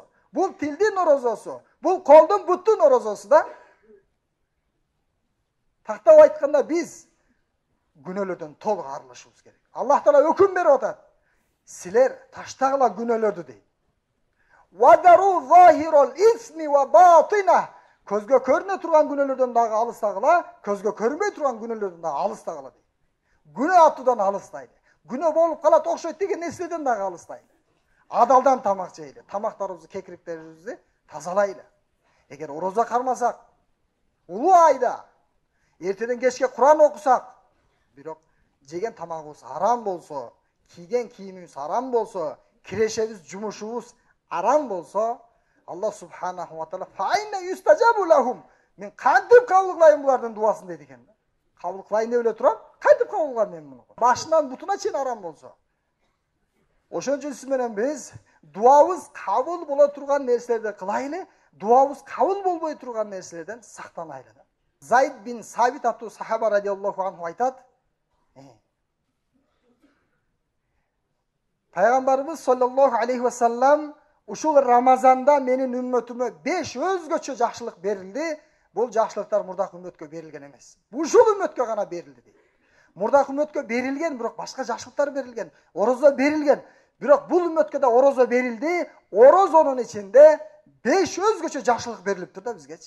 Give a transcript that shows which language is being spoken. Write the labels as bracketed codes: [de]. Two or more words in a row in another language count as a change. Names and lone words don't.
[ky] Бул тилдин орозосу. Бул колдун, буттун орозосу да. Тактап айтканда биз күнөөлөрдөн толук арылышыбыз керек. Аллах Таала өкүм берип атат. Силер таштагыла күнөөлөрдү дейт. [ar] وذروا ظاهر الإثم وباطنه. [ky] Көзгө көрүнө турган күнөөлөрдөн дагы алыстагыла, көзгө көрүнбөй турган күнөөлөрдөн дагы алыстагыла дейт. Күнөө атуудан алыстайлы. Күнөө болуп калат окшойт деген нерседен дагы алыстайлы. Адалдан тамак жейли. Тамактарыбызды, кекириктерибизди тазалайлы. Эгер орозо кармасак, улуу айда эртеден кечке Куран окусак, бирок жеген тамагыбыз арам болсо, кийген кийимибиз арам болсо, кирешебиз, жумушубуз арам болсо, [ar] الله سبحانه وتعالى فأنى يستجاب لهم. [ky] Мен кантип кабыл кылайын булардын дуасын дейт экен. Кабыл кылайын деп эле турам, кантип кабыл кылам мен муну? Башынан бутуна чейин арам болсо. Ошон үчүн сиз менен биз дуабыз кабыл боло турган нерселерди кылайлы, дуабыз кабыл болбой турган нерселерден сактанайлы. Зайд бин Сабит аттуу сахаба [ar] رضي الله عنه [ky] айтат. Пайгамбарыбыз [ar] صلى الله عليه وسلم [ky] ушул Рамазанда менин үммөтүмө 5 өзгөчө жакшылык берилди. Бул жакшылыктар мурдакы үммөткө берилген эмес. Ушул үммөткө гана берилди дейт. Мурдакы үммөткө берилген, бирок башка жакшылыктар берилген. Орозо берилген. Бирок бул үммөткө да орозо берилди. Орозонун ичинде 5 өзгөчө жакшылык берилиптир да бизгечи.